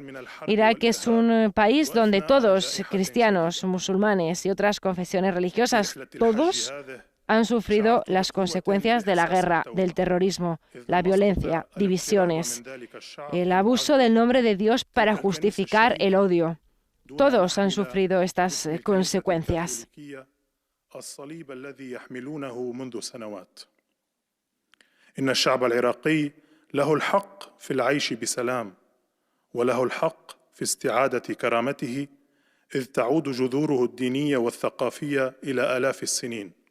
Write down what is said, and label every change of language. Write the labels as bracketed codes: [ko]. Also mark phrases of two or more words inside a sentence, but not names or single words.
[es] Irak es un país donde todos, cristianos, musulmanes y otras confesiones religiosas, todos han sufrido las consecuencias de la guerra, del terrorismo, la violencia, divisiones, el abuso del nombre de Dios para justificar el odio. Todos han sufrido estas consecuencias. [ar] وله الحق في استعادة كرامته إذ تعود جذوره الدينية والثقافية إلى آلاف السنين.